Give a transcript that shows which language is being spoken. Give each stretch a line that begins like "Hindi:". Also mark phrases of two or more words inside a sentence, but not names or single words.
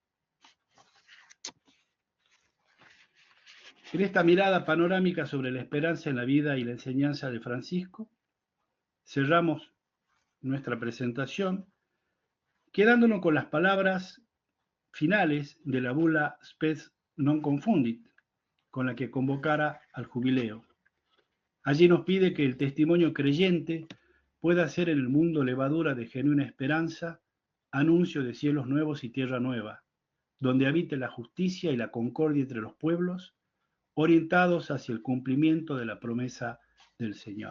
Spanish: En esta mirada panorámica sobre la esperanza en la vida y la enseñanza de Francisco, cerramos nuestra presentación quedándonos con las palabras finales de la bula Spes non confundit, con la que convocara al jubileo. Allí nos pide que el testimonio creyente pueda ser en el mundo levadura de genuina esperanza, anuncio de cielos nuevos y tierra nueva, donde habite la justicia y la concordia entre los pueblos, orientados hacia el cumplimiento de la promesa del Señor.